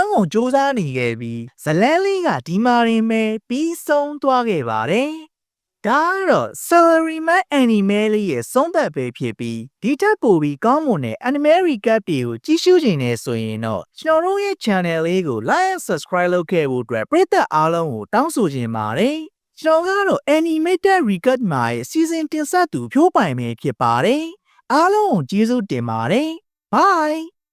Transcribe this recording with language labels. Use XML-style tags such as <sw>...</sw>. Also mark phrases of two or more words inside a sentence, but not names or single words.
<my>မ်းကုန်စူးစမ်းနေခဲ့ပြီးဇလန်းလေးကဒီမာရင်ပဲပြီးဆုံးသွားခဲ့ပါတယ်။ဒါကတော့ Salaryman Anime လေးရဲ့ဆုံးသက်ပဲဖြစ်ပြီးဒီထက်ပိုပြီးကောင်းမွန်တဲ့</my> <en>Anime Recap</en> <my>တွေကိုကြည့်ရှုခြင်းနဲ့ဆိုရင်တော့ကျွန်တော်တို့ရဲ့ channel လေးကို</my> <en>like and subscribe</en> <my>လုပ်ခဲ့ဖို့အတွက်ပရိသတ်အားလုံးကိုတောင်းဆိုချင်ပါတယ်။ကျွန်တော်ကတော့ Animated Recap မှာရဲ့ season တင်ဆက်သူဖြိုးပိုင်ပဲဖြစ်ပါတယ်။အားလုံးကိုကျေးဇူးတင်ပါတယ်။ Bye</my>